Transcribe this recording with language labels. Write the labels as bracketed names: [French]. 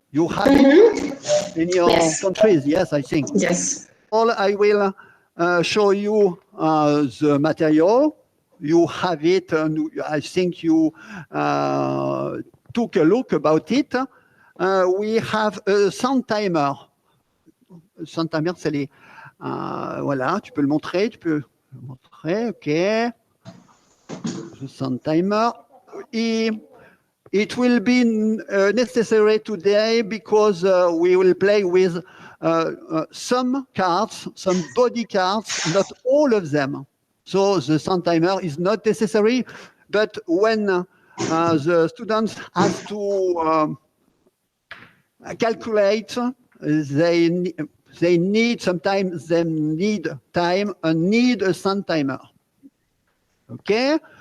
[English] You have it in your Yes. countries, yes, I think. Yes. All I will show you the material. You have it, and I think you took a look about it. We have a sound timer. Sound timer, [French] c'est les. Voilà, tu peux le montrer, ok. [English] The sound timer. It will be necessary today because we will play with some cards, some body cards, not all of them. So the sound timer is not necessary, but when the students have to calculate, they need sometimes they need time and need a sound timer. Okay.